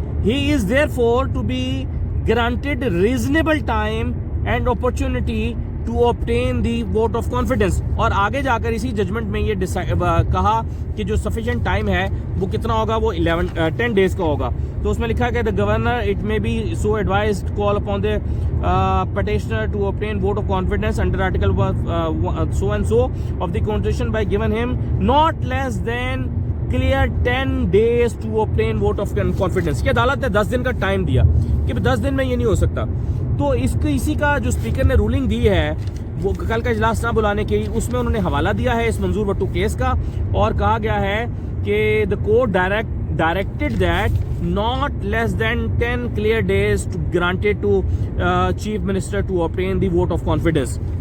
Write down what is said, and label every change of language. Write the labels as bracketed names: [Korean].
[English] He is therefore to be granted reasonable time and opportunity to obtain the vote of confidence. [Hindi] और आगे जाकर इसी judgement में ये कहा कि जो sufficient टाइम है वो कितना होगा, वो 10 डेज का होगा। तो उसमें लिखा है कि [English] the governor it may be so advised call upon the petitioner to obtain vote of confidence under article so and so of the constitution by giving him not less than clear 10 days to obtain vote of confidence। [Hindi] कि अदालत ने 10 दिन का time दिया कि 10 दिन में ये नहीं हो सकता। तो इसी का जो स्पीकर ने रूलिंग दी है वो कल का इजलास ना बुलाने की, उसमें उन्होंने हवाला दिया है इस मंजूर भट्टू केस का और कहा गया है कि [English] The court directed that not less than 10 clear days to granted to chief minister to obtain the vote of confidence।